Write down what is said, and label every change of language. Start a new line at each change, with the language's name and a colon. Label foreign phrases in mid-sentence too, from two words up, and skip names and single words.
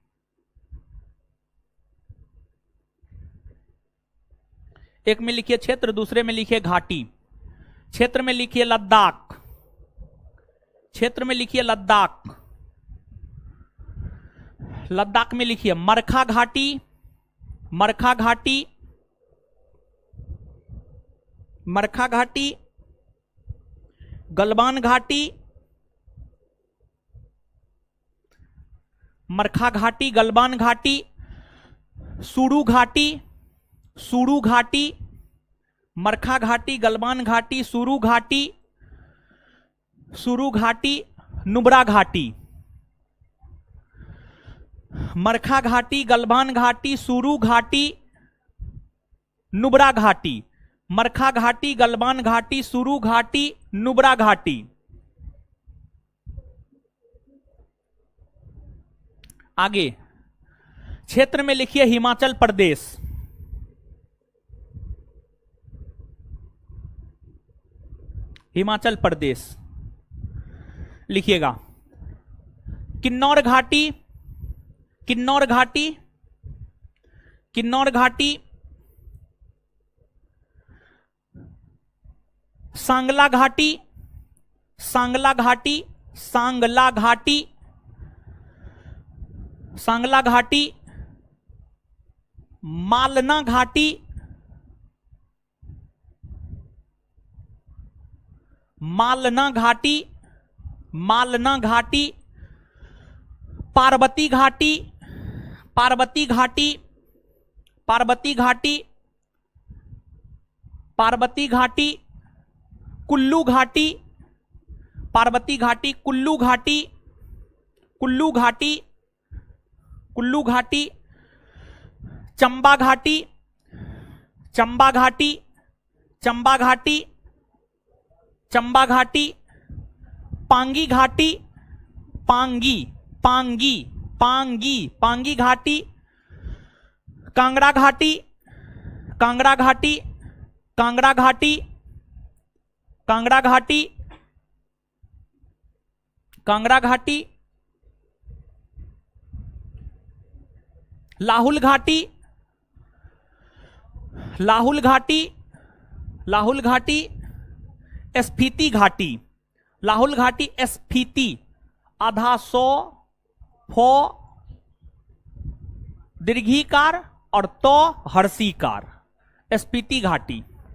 Hindi: एक में लिखिए क्षेत्र, दूसरे में लिखिए घाटी। क्षेत्र में लिखिए लद्दाख, क्षेत्र में लिखिए लद्दाख। लद्दाख में लिखिए मरखा घाटी, मरखा घाटी, मरखा घाटी, गलवान घाटी, मरखा घाटी, गलवान घाटी, सुरू घाटी, सुरू घाटी, मरखा घाटी, गलवान घाटी, सुरू घाटी, सुरू घाटी, नुब्रा घाटी। मरखा घाटी, गलवान घाटी, सुरू घाटी, नुब्रा घाटी। मरखा घाटी, गलवान घाटी, सुरू घाटी, नुब्रा घाटी। आगे क्षेत्र में लिखिए हिमाचल प्रदेश, हिमाचल प्रदेश लिखिएगा। किन्नौर घाटी, किन्नौर घाटी, किन्नौर घाटी, सांगला घाटी, सांगला घाटी, सांगला घाटी, सांगला घाटी, मालना घाटी, मालना घाटी, मालना घाटी, पार्वती घाटी, पार्वती घाटी, पार्वती घाटी, पार्वती घाटी, कुल्लू घाटी, पार्वती घाटी, कुल्लू घाटी, कुल्लू घाटी, कुल्लू घाटी, चंबा घाटी, चंबा घाटी, चंबा घाटी, चंबा घाटी, पांगी घाटी, पांगी, पांगी, पांगी, पांगी घाटी, कांगड़ा घाटी, कांगड़ा घाटी, कांगड़ा घाटी, कांगड़ा घाटी, कांगड़ा घाटी, लाहुल घाटी, लाहुल घाटी, लाहुल घाटी, स्फीति घाटी, लाहुल घाटी, स्फीति, आधा सौ, फो दीर्घीकार और तो हर्षीकार, स्फीति घाटी।